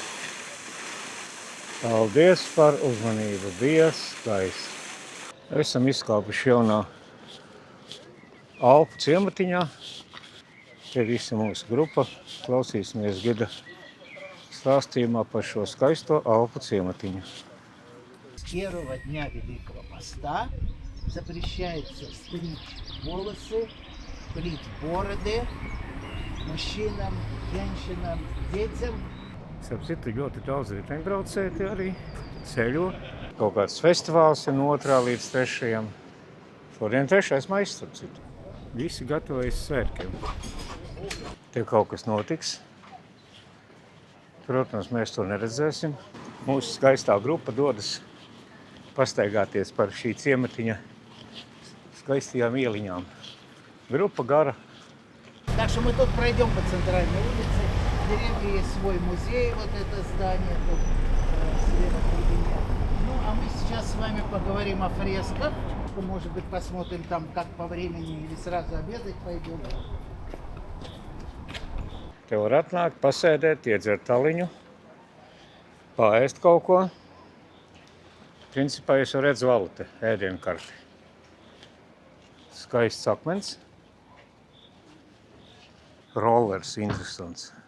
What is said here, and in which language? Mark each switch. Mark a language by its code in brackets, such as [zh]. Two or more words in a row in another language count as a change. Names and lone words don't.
[lv] Paldies par uzmanību. Bija skaisti. Esam izkāpuši jaunā Alpu ciematiņā. Te visa mūsu grupa. Klausīsimies gida stāstījumā par šo skaisto Alpu ciematiņu. [ru] С первого дня Великого Поста запрещается стричь волосы, брить бороды мужчинам, женщинам, детям. [lv] Starp citu, ļoti daudz riteņbraucēji arī ceļo. Kaut kāds festivāls ir no 2. līdz 3. Šodien 3. maijs, starp citu. Visi gatavojas svētkiem. Te kaut kas notiks. Protams, mēs to neredzēsim. Mūsu skaistā grupa dodas pastaigāties par šī ciematiņa skaistajām ieliņām. Grupa gara. [ru] Так что мы тут пройдем по центральной улице. В деревне есть свой музей, вот это здание тут слева от меня. Ну, а мы сейчас с вами поговорим о фресках. Может быть, посмотрим там, как по времени, или сразу обедать пойдем. [lv] Te var atnākt, pasēdēt, iedzert taliņu, paēst kaut ko. Principā es jau redzu valute, ēdienu karti. Skaists akmens. Rollers interesants.